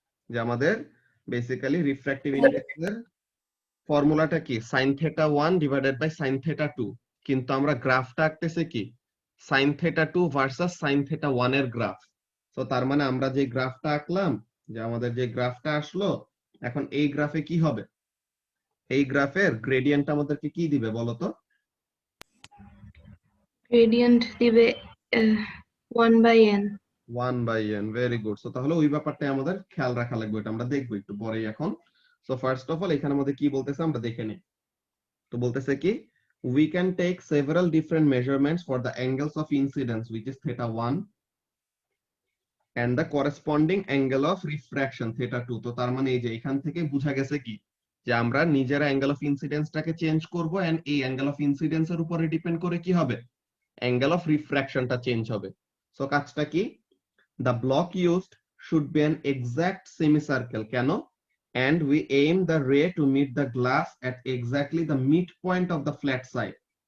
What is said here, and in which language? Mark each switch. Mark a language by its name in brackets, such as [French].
[Bangla] যে আমাদের basically refractive index এর ফর্মুলাটা কি, sin theta 1 divided by sin theta 2, কিন্তু আমরা গ্রাফটা আঁকতেছি কি sin theta 2 versus sin theta 1 এর গ্রাফ। তো তার মানে আমরা যে গ্রাফটা আঁকলাম, যে আমাদের যে গ্রাফটা আসলো, এখন এই গ্রাফে কি হবে, এই গ্রাফের গ্রেডিয়েন্ট আমাদেরকে কি দিবে বলো তো? [English] Gradient [Bangla] দিবে [English] 1 by n. [Bangla] 1 by n, very good. So তাহলে ওই ব্যাপারটা আমাদের খেয়াল রাখা লাগবে, এটা আমরা দেখবো একটু পরেই। এখন সো ফার্স্ট অফ অল এখানে আমাদের কি বলতেছে আমরা দেখে নিই। তো বলতেছে কি, [English] we can take several different measurements for the angles of incidence, which is theta 1, and the corresponding angle of refraction theta 2. [Bangla] তো তার মানে এই যে এখান থেকে বোঝা গেছে কি যে আমরা নিজেরা অ্যাঙ্গেল অফ ইনসিডেন্সটাকে চেঞ্জ করব, এন্ড এই অ্যাঙ্গেল অফ ইনসিডেন্সের উপরে ডিপেন্ড করে কি হবে, অ্যাঙ্গেল অফ রিফ্র্যাকশনটা চেঞ্জ হবে। সো কাজটা কি, [English] the block used should be an exact semicircle, [Bangla] কেন, [English] and we aim the ray to meet the glass at exactly the midpoint of the flat side.